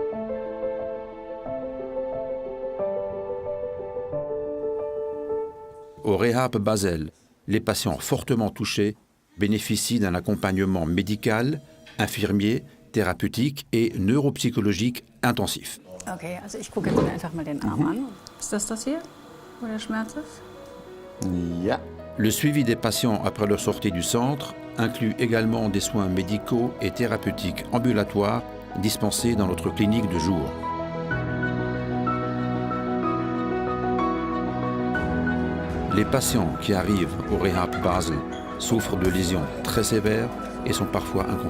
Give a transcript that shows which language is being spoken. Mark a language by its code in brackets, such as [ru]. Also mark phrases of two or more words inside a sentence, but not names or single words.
[fr] Au Rehab Basel, les patients fortement touchés bénéficient d'un accompagnement médical, infirmier, thérapeutique et neuropsychologique intensif. [de] Okay, also ich gucke jetzt mir einfach mal den Arm an. Ist das hier, wo der Schmerz ist? Ja. [fr] Le suivi des patients après leur sortie du centre inclut également des soins médicaux et thérapeutiques ambulatoires dispensés dans notre clinique de jour. Les patients qui arrivent au Rehab Basel souffrent de lésions très sévères et sont parfois inconscients.